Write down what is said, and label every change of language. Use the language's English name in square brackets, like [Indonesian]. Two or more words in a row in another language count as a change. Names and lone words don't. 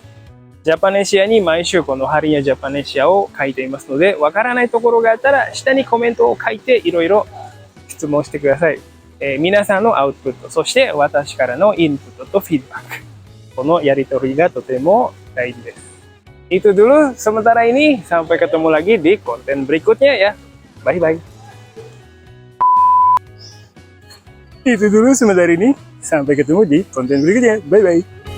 [Japanese] ジャパネシアに毎週このハリニャジャパネシアを書いていますので、分からないところがあったら、下にコメントを書いていろいろ質問してください。皆さんのアウトプット、そして私からのインプットとフィードバック。このやりとりがとても大事です。 [Indonesian] Itu dulu sementara ini, sampai ketemu lagi di konten berikutnya ya. Bye-bye. Itu dulu sementara ini, sampai ketemu di konten berikutnya. Bye-bye.